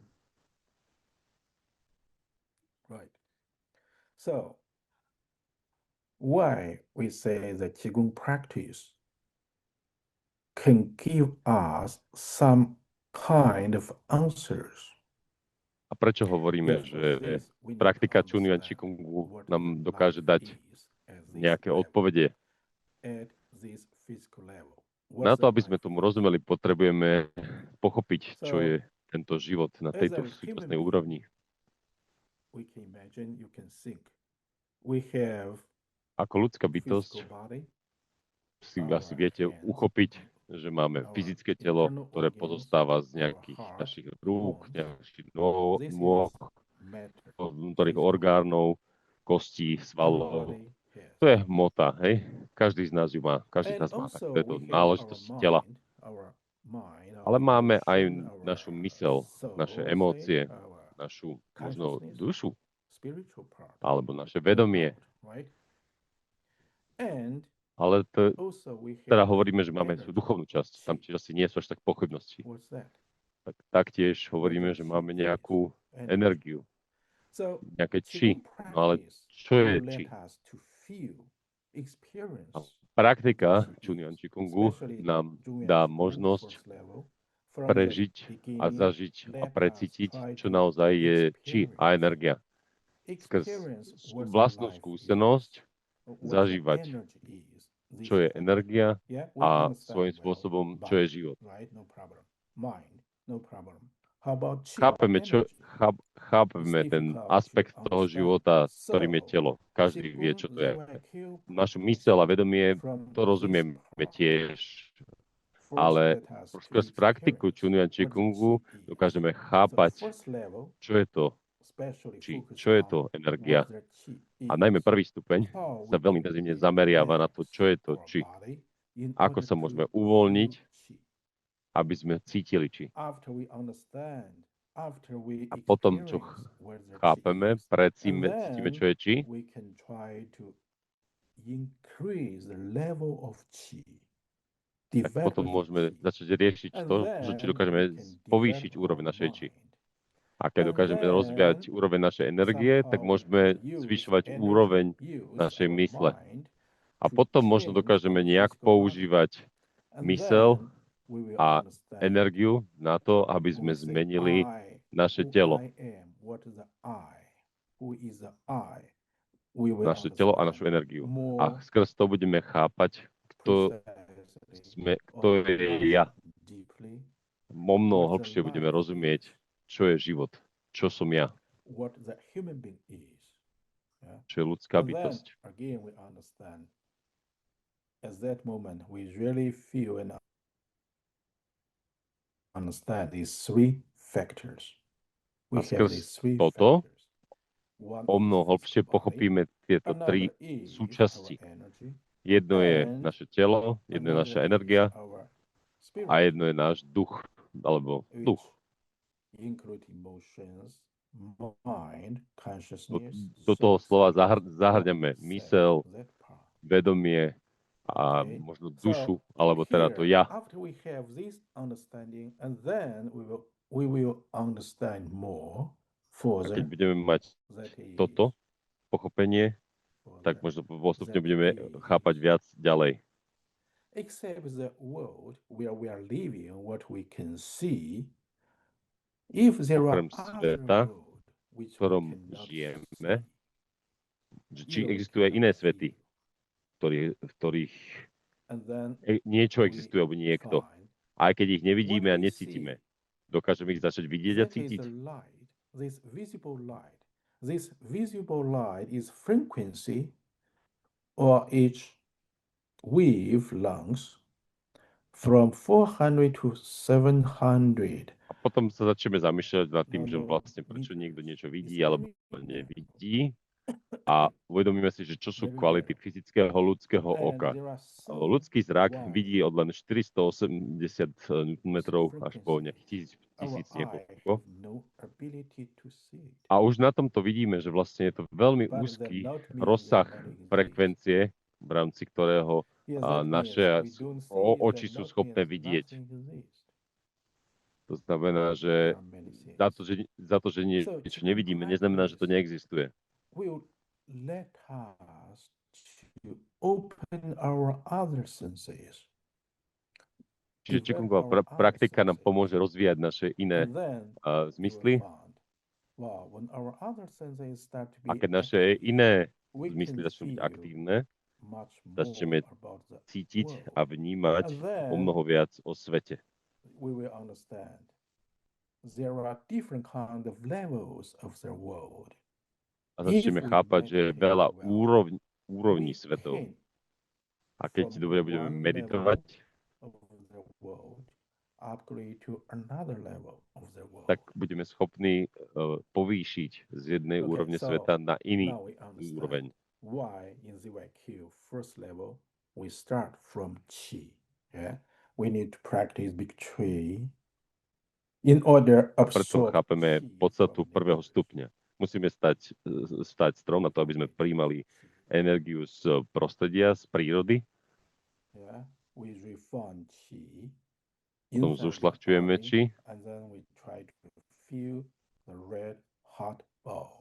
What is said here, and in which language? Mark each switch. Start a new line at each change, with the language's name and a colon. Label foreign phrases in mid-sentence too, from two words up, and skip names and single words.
English: Right. So, why we say the Qigong practice can give us some kind of answers.
Slovak: A prečo hovoríme, že praktika Chunyuan Qigongu nám dokáže dať nejaké odpovede? Na to, aby sme tomu rozumeli, potrebujeme pochopiť, čo je tento život na tejto súčasnej úrovni. Ako ľudská bytosť si asi viete uchopiť, že máme fyzické telo, ktoré pozostáva z nejakých našich rúk, nejakých nôh, vnútorných orgánov, kostí, svalov. To je hmota, hej? každý z nás ju má, každý z
English: And
Slovak: nás má. Tak
English: also
Slovak: to je to
English: we have
Slovak: náležitosť
English: our
Slovak: tela.
English: mind,
Slovak: Ale
English: our
Slovak: máme aj
English: emotion,
Slovak: našu
English: our
Slovak: mysel,
English: soul,
Slovak: naše
English: say,
Slovak: emócie,
English: our
Slovak: našu možno
English: consciousness,
Slovak: dušu,
English: spiritual part,
Slovak: alebo naše
English: no
Slovak: vedomie.
English: doubt, right? And
Slovak: Ale
English: also we
Slovak: teda
English: have
Slovak: hovoríme, že máme
English: energy,
Slovak: tú duchovnú časť. Tam
English: chi.
Slovak: tiež asi nie sú až tak pochybnosti.
English: What's that?
Slovak: Tak taktiež
English: What
Slovak: hovoríme,
English: does
Slovak: že
English: chi
Slovak: máme
English: is?
Slovak: nejakú
English: Energy.
Slovak: energiu,
English: So
Slovak: nejaké či.
English: Qigong
Slovak: No ale
English: practice
Slovak: čo je
English: will
Slovak: či?
English: let us to feel, experience
Slovak: Praktika
English: what the
Slovak: Chunyan
English: chi is,
Slovak: Chikungu
English: especially
Slovak: nám
English: Zhuyan
Slovak: dá
English: Qigong
Slovak: možnosť
English: first level. From the
Slovak: prežiť a
English: beginning,
Slovak: zažiť a
English: let us
Slovak: precítiť,
English: try
Slovak: čo
English: to
Slovak: naozaj je či a
English: experience.
Slovak: energia. Skrz
English: Experience what the
Slovak: vlastnú
English: life
Slovak: skúsenosť
English: is, what the
Slovak: zažívať,
English: energy is. This
Slovak: čo je
English: factor.
Slovak: energia
English: Yeah, we
Slovak: a
English: understand
Slovak: svojím
English: well
Slovak: spôsobom, čo je
English: body,
Slovak: život.
English: right? No problem. Mind, no problem. How about chi?
Slovak: Chápeme,
English: Energy.
Slovak: chápeme
English: It's
Slovak: ten
English: difficult
Slovak: aspekt
English: to
Slovak: toho
English: understand.
Slovak: života, ktorým je
English: So,
Slovak: telo. Každý vie, čo to je.
English: ZYQ
Slovak: Našu
English: practice
Slovak: myseľ a vedomie
English: from
Slovak: to rozumieme
English: this
Slovak: tiež,
English: first
Slovak: ale
English: let us to
Slovak: skrz praktiku
English: experience
Slovak: Chunyan
English: what the
Slovak: Chikungu
English: chi is.
Slovak: dokážeme
English: So
Slovak: chápať,
English: first level,
Slovak: čo je to
English: especially
Slovak: či,
English: focus
Slovak: čo je
English: on
Slovak: to energia.
English: what the chi
Slovak: A najmä
English: is.
Slovak: prvý stupeň
English: How
Slovak: sa
English: we
Slovak: veľmi
English: can
Slovak: intenzívne zameriava na to, čo je to
English: relax
Slovak: či.
English: our body in
Slovak: Ako
English: order
Slovak: sa
English: to
Slovak: môžeme
English: feel
Slovak: uvoľniť,
English: chi.
Slovak: aby sme cítili či.
English: After we understand, after we
Slovak: A potom, čo
English: experience what the chi
Slovak: chápeme,
English: is, and
Slovak: cítime, čo
English: then
Slovak: je či,
English: we can try to increase the level of chi,
Slovak: tak
English: develop
Slovak: potom
English: the
Slovak: môžeme
English: chi,
Slovak: začať riešiť
English: and
Slovak: to, že či
English: then
Slovak: dokážeme
English: we can
Slovak: povýšiť
English: develop
Slovak: úroveň
English: our
Slovak: našej či.
English: mind.
Slovak: A keď
English: And
Slovak: dokážeme
English: then
Slovak: rozvíjať úroveň našej energie, tak
English: somehow we
Slovak: môžeme
English: can use
Slovak: zvyšovať
English: energy,
Slovak: úroveň
English: use
Slovak: našej
English: our
Slovak: mysle.
English: mind
Slovak: A
English: to
Slovak: potom možno
English: change
Slovak: dokážeme
English: our
Slovak: nejak
English: physical body.
Slovak: používať
English: And
Slovak: mysel
English: then we will
Slovak: a
English: understand
Slovak: energiu na to, aby
English: when
Slovak: sme
English: we say
Slovak: zmenili
English: I,
Slovak: naše
English: who
Slovak: telo.
English: I am, what is the I, who is the I, we will
Slovak: Naše telo a
English: understand
Slovak: našu energiu.
English: more
Slovak: A skrz to budeme chápať, kto
English: precisely
Slovak: kto
English: or
Slovak: je
English: much
Slovak: ja.
English: deeply
Slovak: O mnoho
English: what the
Slovak: hlbšie budeme
English: life
Slovak: rozumieť,
English: is,
Slovak: čo je život, čo som ja,
English: what the human being is. Yeah?
Slovak: čo je ľudská
English: And then
Slovak: bytosť.
English: again we understand. At that moment, we really feel and understand these three factors. We
Slovak: A
English: have these
Slovak: skrz
English: three
Slovak: toto
English: factors. One
Slovak: o
English: is
Slovak: mnoho hlbšie
English: physical body,
Slovak: pochopíme tieto tri
English: another is
Slovak: súčasti.
English: our energy,
Slovak: Jedno je
English: and
Slovak: naše telo, jedno je naša
English: another is
Slovak: energia
English: our
Slovak: a
English: spirit,
Slovak: jedno je náš duch, alebo
English: which
Slovak: duch.
English: include emotions, mind,
Slovak: Do,
English: consciousness,
Slovak: do toho
English: soul,
Slovak: slova
English: spirit,
Slovak: zahrňame
English: self,
Slovak: mysel,
English: that part.
Slovak: vedomie a
English: Okay.
Slovak: možno
English: So
Slovak: dušu, alebo teda to
English: here,
Slovak: ja.
English: after we have this understanding, and then we will understand more
Slovak: A keď
English: further.
Slovak: budeme mať
English: That is
Slovak: toto pochopenie, tak
English: further.
Slovak: možno postupne
English: That
Slovak: budeme
English: is
Slovak: chápať viac ďalej.
English: except the world where we are living, what we can see. If there are
Slovak: Okrem
English: other
Slovak: sveta,
English: world
Slovak: v
English: which we
Slovak: ktorom
English: cannot
Slovak: žijeme,
English: see,
Slovak: že či
English: you know, we
Slovak: existujú aj iné
English: cannot
Slovak: svety,
English: feel.
Slovak: v ktorých
English: And then
Slovak: niečo
English: we
Slovak: existuje, alebo niekto.
English: find
Slovak: Aj keď ich nevidíme
English: what
Slovak: a
English: we
Slovak: necítime,
English: see,
Slovak: dokážeme ich začať vidieť a
English: that is
Slovak: cítiť.
English: the light, this visible light. This visible light is frequency or each wavelength from 400 to 700.
Slovak: A potom sa začneme zamýšľať nad tým, že
English: No,
Slovak: vlastne prečo niekto niečo
English: it's
Slovak: vidí alebo
English: very
Slovak: nevidí. A uvedomíme si, že čo sú
English: very
Slovak: kvality
English: rare.
Slovak: fyzického ľudského
English: And
Slovak: oka.
English: there are so
Slovak: Ľudský zrak
English: wide
Slovak: vidí od len 480 Nm až po
English: frequency.
Slovak: nejakých
English: Our
Slovak: tisíc
English: eye
Slovak: niekoľko.
English: have no ability to see it.
Slovak: A už na tomto vidíme, že vlastne je to veľmi
English: But that
Slovak: úzky
English: not mean
Slovak: rozsah
English: that not exist.
Slovak: frekvencie, v rámci ktorého
English: Yes, that means
Slovak: naše
English: we don't see it,
Slovak: oči
English: that
Slovak: sú
English: not
Slovak: schopné
English: means
Slovak: vidieť.
English: nothing exists.
Slovak: To znamená,
English: There
Slovak: že
English: are many things.
Slovak: za to, že
English: So
Slovak: niečo
English: Qigong
Slovak: nevidíme, neznamená, že to
English: practice
Slovak: neexistuje.
English: will let us to open our other senses.
Slovak: Čiže
English: Develop
Slovak: Qigongová
English: our other
Slovak: praktika nám
English: senses.
Slovak: pomôže rozvíjať naše iné
English: And then you will
Slovak: zmysly.
English: find, wow, when our other senses start to
Slovak: A
English: be
Slovak: keď naše
English: active,
Slovak: iné
English: we
Slovak: zmysly
English: can
Slovak: začnú byť
English: feel
Slovak: aktívne,
English: much
Slovak: začneme
English: more about the
Slovak: cítiť
English: world.
Slovak: a vnímať
English: And then
Slovak: o mnoho viac o svete.
English: we will understand there are different kind of levels of the world.
Slovak: A začneme
English: If we
Slovak: chápať, že je
English: meditate
Slovak: veľa
English: well,
Slovak: úrovní
English: we
Slovak: svetov.
English: can
Slovak: A keď
English: from
Slovak: dobre budeme
English: one
Slovak: meditovať,
English: of the world upgrade to another level of the world.
Slovak: tak budeme schopní povýšiť z jednej
English: Okay,
Slovak: úrovne
English: so
Slovak: sveta na iný
English: now we understand
Slovak: úroveň.
English: why in ZYQ first level we start from qi. Yeah, we need to practice big tree in order
Slovak: A preto
English: absorb
Slovak: chápeme
English: qi
Slovak: podstatu
English: from
Slovak: prvého
English: negative.
Slovak: stupňa. Musíme stať strom na to, aby sme prijímali energiu z prostredia, z prírody.
English: Yeah, we refine qi
Slovak: Potom
English: inside the
Slovak: zušľachťujeme
English: body,
Slovak: či
English: and then we try to feel the red hot ball.